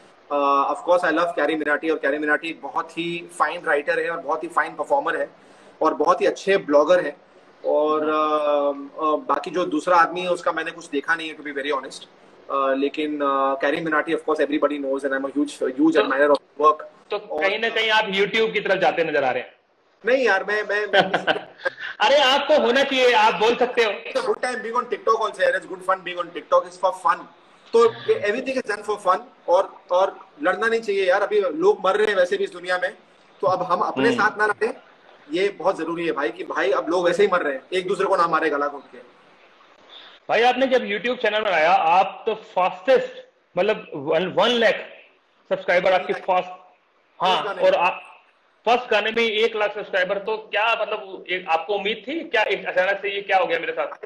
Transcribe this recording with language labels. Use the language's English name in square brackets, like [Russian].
[Hindi] Of course I love carry Minati, और carry Minati बहुत ही fine writer है, और बहुत ही फाइन परफॉर्मर है, और बहुत ही अच्छे ब्लॉगर है, और बाकी जो दूसरा आदमी है उसका मैंने कुछ देखा नहीं है, [English] to be very honest, [Hindi] लेकिन carry Minati of course [English] Everybody knows and I am a huge admirer of work. [Hindi] तो कहीं ना कहीं आप यूट्यूब की तरफ जाते नजर आ रहे हैं। नहीं यार, मैं अरे आपको होना चाहिए, आप बोल सकते हो। [English] It's a good time being on TikTok also, and it's good fun being on TikTok. It's for fun. [Hindi] तो [English] everything is done for fun, [Hindi] और लड़ना नहीं चाहिए यार, अभी लोग मर रहे हैं वैसे भी इस दुनिया में, तो अब हम अपने साथ ना लड़े, ये बहुत जरूरी है भाई, कि भाई अब लोग वैसे ही मर रहे हैं, एक दूसरे को ना मारे गला घोट के। भाई आपने जब YouTube चैनल बनाया, आप तो फास्टेस्ट, मतलब 1 लाख सब्सक्राइबर आपकी फास्ट, हाँ, और आप फर्स्ट गाने में 1 लाख सब्सक्राइबर, तो क्या मतलब आपको उम्मीद थी क्या, एक अचानक से ये क्या हो गया मेरे साथ?